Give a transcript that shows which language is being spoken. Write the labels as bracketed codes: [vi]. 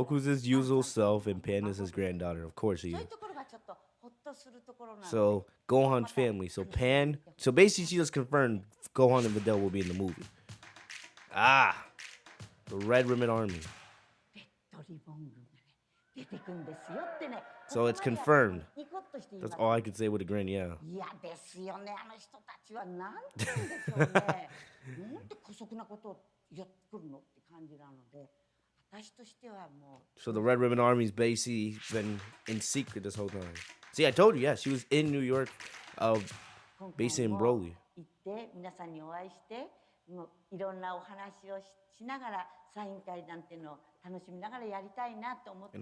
[en] Goku's his usual self and Panda's his granddaughter. Of course he [ja] そうい [en] is. [ja] うところがちょっとほっとするところなんで。 [en] So Gohan's family. So Pan. So basically, she just confirmed Gohan and Videl will be in the movie. Ah, the Red Ribbon Army. [ja] レッドリボン軍がね出てくんですよってね。 [en] So it's confirmed. [ja] ニコッとしています [en] That's all I could say with a grin. Yeah. [ja] いやですよね、あの人たちはなんて言うんでしょうね。なんて姑息なことをやってくるのって感じなので、私としてはもう。 [en] So the Red Ribbon Army's basically been in secret this whole time. See, I told you. Yeah, she was in New York, based in Broly. [ja] 行って皆さんにお会いして、もういろんなお話をしながらサイン会なんていうのを楽しみながらやりたいなと思ったん